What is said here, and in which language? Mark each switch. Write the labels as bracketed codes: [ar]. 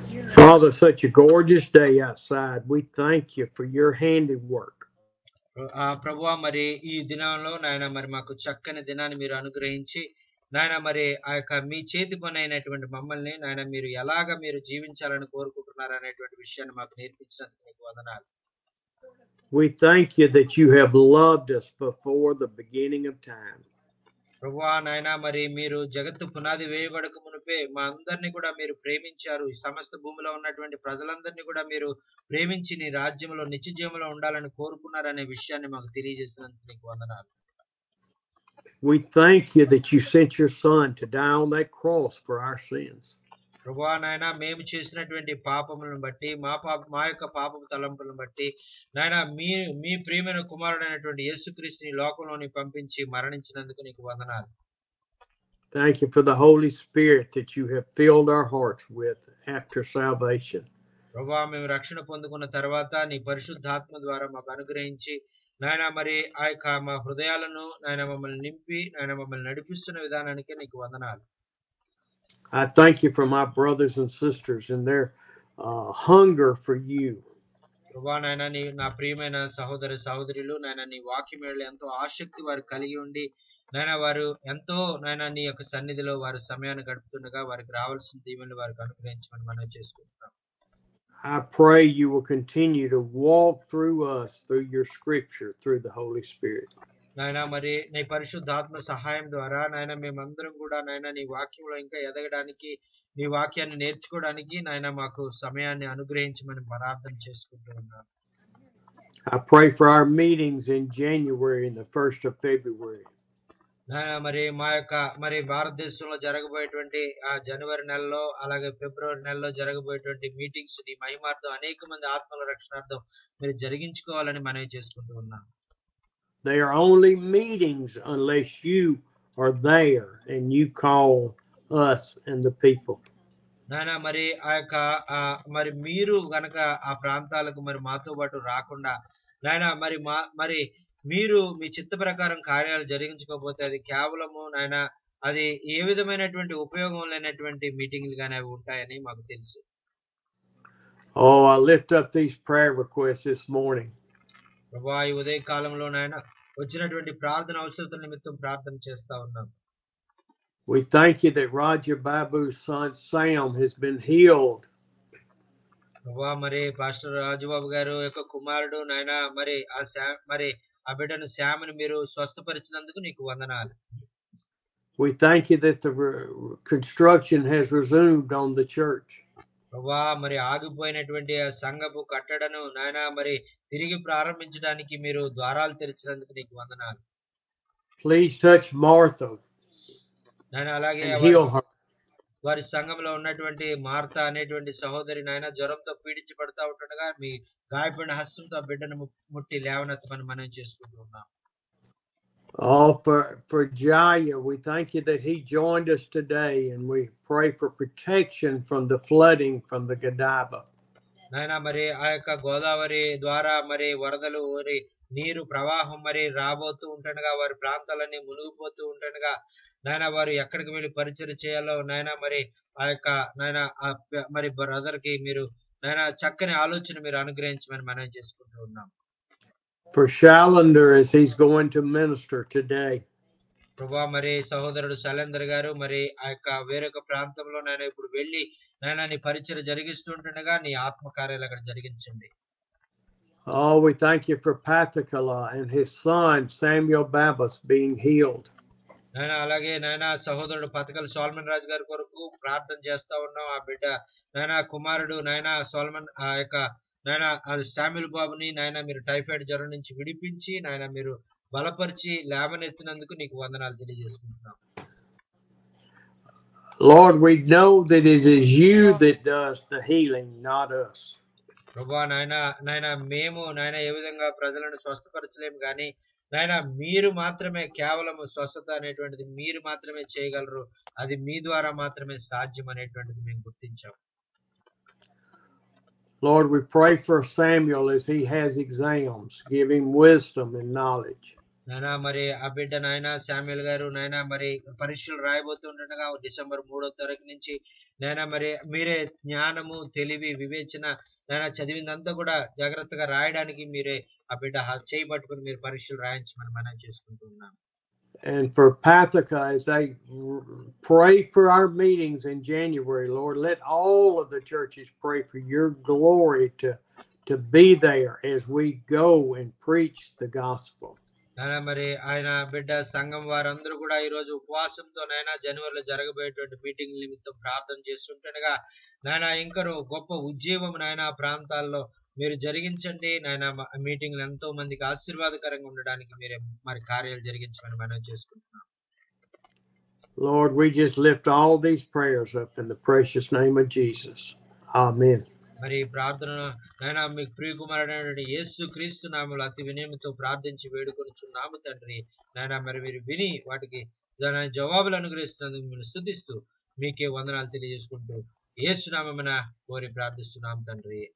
[en] Father, such a gorgeous day outside. We thank you for your handiwork. [te] ప్రభువా, మరి ఈ దినంలో నాయన మరి మాకు చక్కని దినాన్ని మీరు అనుగ్రహించి, నాయన మరి ఆ యొక్క మీ చేతి పని అయినటువంటి మమ్మల్ని నాయన మీరు ఎలాగ మీరు జీవించాలని కోరుకుంటున్నారు అనేటువంటి విషయాన్ని మాకు నేర్పించినందుకు మీకు వందనాలు. [en] We thank you that you have loved us before the beginning of time. [te] ప్రభువా నాయన మరి మీరు జగత్తు పునాది వేయబడక మునిపే మా అందరినీ కూడా మీరు ప్రేమించారు. ఈ సమస్త భూమిలో ఉన్నటువంటి ప్రజలందరినీ కూడా మీరు ప్రేమించి నీ రాజ్యంలో నిత్య జీవంలో ఉండాలని కోరుకున్నారనే విషయాన్ని మాకు తెలియజేసినందుకు నీకు వందనాలు. [en] We thank you that you sent your son to die on that cross for our sins. [te] ప్రభువా నాయన మేము చేసినటువంటి పాపములను బట్టి మా యొక్క పాపపు తలంపులను బట్టి నాయన మీ ప్రియమైన కుమారుడైనటువంటి యేసుక్రీస్తుని లోకంలోని పంపించి మరణించినందుకు నీకు వందనాలు. [en] Thank you for the Holy Spirit that you have filled our hearts with after salvation. [te] ప్రభువా మేము రక్షణ పొందుకున్న తర్వాత నీ పరిశుద్ధాత్మ ద్వారా మాకు అనుగ్రహించి నాయన మరి ఆ యొక్క మా హృదయాలను నాయన మమ్మల్ని నింపి నాయన మమ్మల్ని నడిపిస్తున్న విధానానికి నీకు వందనాలు. [en] I thank you for my brothers and sisters and their hunger for you. [te] ప్రభువా నాయన నా ప్రియమైన సహోదర సహోదరులు నాయన నీ వాక్యం ఎంతో ఆసక్తి వారు కలిగి ఉండి నాయన వారు ఎంతో నాయన నీ యొక్క సన్నిధిలో వారు సమయాన్ని గడుపుతుండగా వారికి రావాల్సిన దీవెనలు వారికి అనుగ్రహించమని మనం చేసుకుంటున్నాం. [en] I pray you will continue to walk through us through your scripture through the Holy Spirit. [te] నాయన మరి నీ పరిశుద్ధాత్మ సహాయం ద్వారా నాయన మేమందరం కూడా నాయన నీ వాక్యంలో ఇంకా ఎదగడానికి, నీ వాక్యాన్ని నేర్చుకోవడానికి నాయన మాకు సమయాన్ని అనుగ్రహించమని ప్రార్థన చేసుకుంటూ ఉన్నాను. [en] I pray for our meetings in January and the 1st of February. [te] నాయన మరి మా యొక్క మరి భారతదేశంలో జరగబోయేటువంటి జనవరి నెలలో అలాగే ఫిబ్రవరి నెలలో జరగబోయేటువంటి మీటింగ్స్ నీ మహిమార్థం అనేక మంది ఆత్మల రక్షణార్థం మీరు జరిగించుకోవాలని మనవి చేసుకుంటూ ఉన్నాం. [en] They are only meetings unless you are there and you call us and the people. [te] నాయన మరి ఆ యొక్క మరి మీరు గనక ఆ ప్రాంతాలకు మరి మాతో పాటు రాకుండా నాయన మరి మీరు మీ చిత్త ప్రకారం కార్యాలు జరిగించకపోతే అది కేవలము నాయన అది ఏ విధమైనటువంటి ఉపయోగం లేనటువంటి మీటింగ్లు గానే అవి ఉంటాయని మాకు తెలుసు. [en] Oh, I lift up these prayer requests this morning. [te] ప్రభువా ఈ ఉదయ కాలంలో నాయన వచ్చినటువంటి ప్రార్థన అవసరతల నిమిత్తం ప్రార్థన చేస్తా ఉన్నాం. [en] We thank you that Raja Babu's son Sam has been healed. [te] ప్రభువా మరి పాస్టర్ రాజుబాబు గారు యొక్క కుమారుడు నాయన మరి ఆ బిడ్డను శ్యామని మీరు స్వస్థపరిచినందుకు నీకు వందనాలు. [en] We thank you that the construction has resumed on the church. [te] ప్రభువా మరి ఆగిపోయినటువంటి ఆ సంఘపు కట్టడను నాయన మరి తిరిగి ప్రారంభించడానికి మీరు ద్వారాలు తెరిచినందుకు నీకు వందనాలు. [en] Please touch Martha [te] నాయన అలాగే [en] and heal her. [te] వారి సంఘంలో ఉన్నటువంటి మార్తా అనేటువంటి సహోదరి నాయన జ్వరంతో పీడించబడతా ఉంటుండగా మీ గాయపడిన హస్తంతో ఆ బిడ్డను ముట్టి లేవనెత్తమని మనం చేసుకుంటూ ఉన్నాం. [en] Oh, for Jaya, we thank you that he joined us today, and we pray for protection from the flooding from the Godiva. [te] నాయన మరి ఆ యొక్క గోదావరి ద్వారా మరి వరదలు మరి నీరు ప్రవాహం మరి రాబోతూ ఉంటుండగా వారి ప్రాంతాలన్నీ మునిగిపోతూ ఉంటుండగా నాయన వారు ఎక్కడికి వెళ్ళి పరిచయం చేయాలో నాయన మరి ఆ యొక్క నాయన మరి బ్రదర్ కి మీరు నాయన చక్కని ఆలోచన మీరు అనుగ్రహించమని మనం చేసుకుంటూ ఉన్నాం. [en] For Shalander as he's going to minister today. [te] ప్రభా మరి సహోదరుడు శైలేందర్ గారు మరి ఆ యొక్క వేరొక ప్రాంతంలో నేను ఇప్పుడు వెళ్ళి నాయన నీ పరిచయం జరిగిస్తుండగా నీ ఆత్మకార్యాలు అక్కడ జరిగించండి. [en] Oh, we thank you for Pathakala and his son Samuel Babas being healed. [te] నాయన అలాగే నాయన సహోదరుడు పతకల్ సోల్మన్ రాజు గారి కొరకు ప్రార్థన చేస్తా ఉన్నాం. ఆ బిడ్డ నాయన కుమారుడు నాయన సోల్మన్ ఆ యొక్క నాయన శామ్యుల్ బాబుని నాయన మీరు టైఫాయిడ్ జ్వరం నుంచి విడిపించి నాయన మీరు బలపరిచి లేవనెత్తినందుకు నీకు వందనాలు తెలియజేసుకుంటున్నాం. [en] Lord, we know that it is you that does the healing, not us. [te] ప్రభువా నాయన మేము నాయన ఏ విధంగా ప్రజలను స్వస్థపరచలేము కానీ నాయన మీరు మాత్రమే కేవలం స్వస్థత అనేటువంటిది మీరు మాత్రమే చేయగలరు. అది మీ ద్వారా మాత్రమే సాధ్యం అనేటువంటిది మేము గుర్తించాం. [en] Lord, we pray for Samuel as he has exams. Give him wisdom and knowledge. [te] నాయన మరి ఆ బిడ్డ నాయన శామ్యుల్ గారు నాయన మరి పరీక్షలు రాయబోతుండగా డిసెంబర్ 3వ తారీఖు నుంచి నాయన మరి మీరే జ్ఞానము తెలివి వివేచన నాయన చదివిందంతా కూడా జాగ్రత్తగా రాయడానికి మీరే ఆ బిడ్డ చేయి పట్టుకుని మీరు పరీక్షలు రాయించమని మనం చేసుకుంటున్నాం. [en] And for Pathika, as they pray for our meetings in January, Lord, let all of the churches pray for your glory to be there as we go and preach the gospel. [te] నాయన మరి ఆయన బిడ్డ సంఘం వారందరూ కూడా ఈ రోజు ఉపవాసంతో నాయన జనవరిలో జరగబోయేటువంటి మీటింగ్ నిమిత్తం ప్రార్థన చేస్తుండగా నాయన ఇంకా గొప్ప ఉజ్జీవం నాయన ప్రాంతాల్లో మీరు జరిగించండి. నాయన మీటింగ్లు ఎంతో మందికి ఆశీర్వాదకరంగా ఉండడానికి మీరే మరి కార్యాలు జరిగించమని మనం చేసుకుంటున్నాం. [en] Lord, we just lift all these prayers up in the precious name of Jesus. Amen. [te] మరి ప్రార్థన నాయన మీకు ప్రియ కుమారుడైనటువంటి యేసు క్రీస్తు నామములో అతి వినయముతో ప్రార్థించి వేడుకొనుచున్నాము తండ్రి. నాయన మరి మీరు విని వాటికి జవాబులు అనుగ్రహిస్తున్నందుకు మీరు స్తుతిస్తూ మీకే వందనాలు తెలియజేసుకుంటూ యేసు నామమున కోరి ప్రార్థిస్తున్నాం తండ్రి.